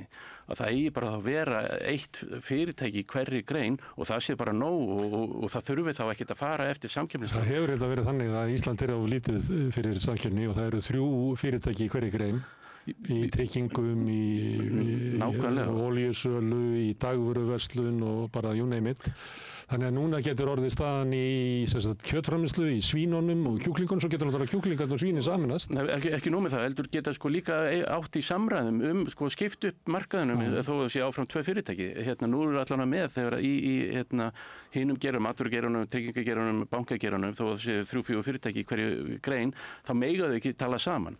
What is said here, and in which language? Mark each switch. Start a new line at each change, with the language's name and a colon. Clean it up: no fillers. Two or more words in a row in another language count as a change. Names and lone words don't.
Icelandic: Að það eigi bara að vera eitt fyrirtæki í hverri grein og það sé bara nóg og það þurfi þá ekkert að fara eftir samkeppnisreglum. Það hefur þetta verið þannig að Ísland er of lítið fyrir samkeppni og það eru 3 fyrirtæki í hverri grein. í tryggingum, í olíusölu, í dagvöruverslun og bara
English: you name it.
Icelandic: Þannig að núna getur orðið staðan í kjötframleiðslu, í svínunum og kjúklingunum, svo getur náttúrulega kjúklingarnir og svínin saminast. Nei, ekki nóg með það, heldur geta líka átt í samræðum skipt upp markaðinum þó að það sé áfram 2 fyrirtæki. Nú eru allan með þegar í hinum gerum, matvörugeirunum, tryggingageirunum, bankageirunum, þó að það sé 3-4 fyrirtæki í hverju grein, þá mega þau ekki tala saman.